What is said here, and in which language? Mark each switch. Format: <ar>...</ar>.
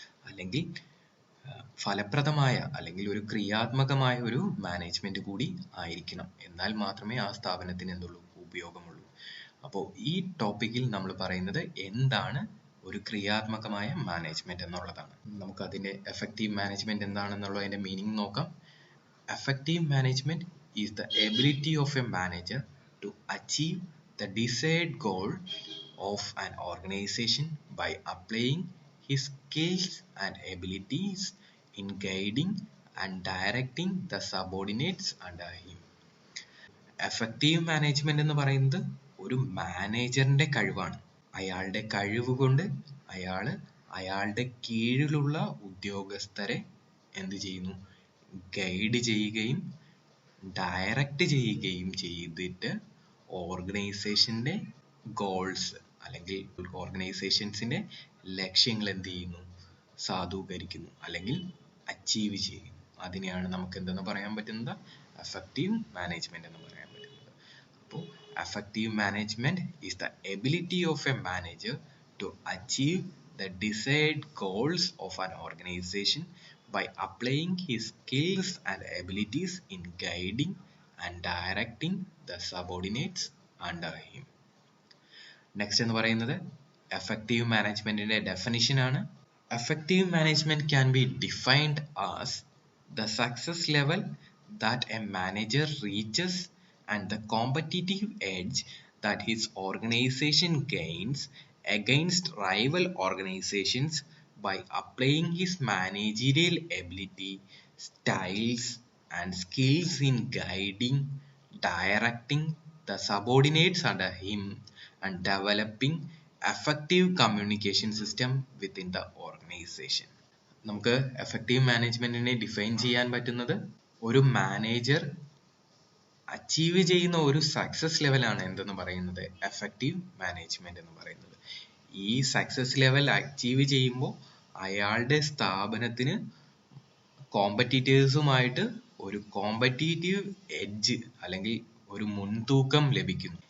<ml>അല്ലെങ്കിൽ ഫലപ്രദമായ അല്ലെങ്കിൽ ഒരു ക്രിയാത്മകമായ ഒരു മാനേജ്മെന്റ് കൂടി ആയിരിക്കണം. എന്നാൽ മാത്രമേ ആ സ്ഥാപനത്തിന് എന്തുള്ളൂ, ഉപയോഗമുള്ളൂ. അപ്പോൾ ഈ ടോപ്പിക്കിൽ നമ്മൾ പറയുന്നത് എന്താണ് ഒരു ക്രിയാത്മകമായ മാനേജ്മെന്റ് എന്നുള്ളതാണ്. നമുക്ക് അതിന്റെ എഫക്റ്റീവ് മാനേജ്മെന്റ് എന്താണെന്നുള്ളതിന്റെ മീനിങ് നോക്കാം. Effective management</ml> <en>is the ability of a manager to achieve the desired goal of an organization by applying his skills and abilities in guiding and directing the subordinates under him.</en> <ml>Effective management എന്ന് പറയുന്നത് ഒരു മാനേജറിന്റെ കഴിവാണ്. അയാളുടെ കഴിവ് കൊണ്ട് അയാളുടെ കീഴിലുള്ള ഉദ്യോഗസ്ഥരെ എന്ത് ചെയ്യുന്നു? ഗൈഡ് ചെയ്യുകയും ഡയറക്റ്റ് ചെയ്യുകയും ചെയ്തിട്ട് ഓർഗനൈസേഷന്റെ ഗോൾസ് അല്ലെങ്കിൽ ഓർഗനൈസേഷൻസിന്റെ ലക്ഷ്യങ്ങൾ എന്ത് ചെയ്യുന്നു? സാധൂകരിക്കുന്നു അല്ലെങ്കിൽ അച്ചീവ് ചെയ്യുന്നു. അതിനെയാണ് നമുക്ക് എന്തെന്ന് പറയാൻ പറ്റുന്നത്? എഫക്റ്റീവ് മാനേജ്മെന്റ് എന്ന് പറയാൻ പറ്റുന്നത്. അപ്പോൾ</ml> <en>Effective management is the ability of a manager to achieve the desired goals of an organization by applying his skills and abilities in guiding and directing the subordinates under him.</en> <ml>Next എന്ന് പറയുന്നത് effective മാനേജ്മെന്റിന്റെ definition ആണ്.</ml> <en>Effective management can be defined as the success level that a manager reaches and the competitive edge that his organization gains against rival organizations by applying his managerial ability, styles, and skills in guiding, directing the subordinates under him and developing effective communication system within the organization.</en> <ml>നമുക്ക് effective മാനേജ്മെന്റിനെ define ചെയ്യാൻ പറ്റുന്നത് ഒരു manager achieve ചെയ്യുന്ന ഒരു success ലെവലാണ് എന്തെന്ന് പറയുന്നത് എഫക്റ്റീവ് മാനേജ്മെന്റ് എന്ന് പറയുന്നത്. ഈ സക്സസ് ലെവൽ അച്ചീവ് ചെയ്യുമ്പോൾ അയാളുടെ സ്ഥാപനത്തിന് കോമ്പറ്റീറ്റേഴ്സുമായിട്ട് ഒരു കോമ്പറ്റീറ്റീവ് എഡ്ജ് അല്ലെങ്കിൽ ഒരു മുൻതൂക്കം ലഭിക്കുന്നു.</ml>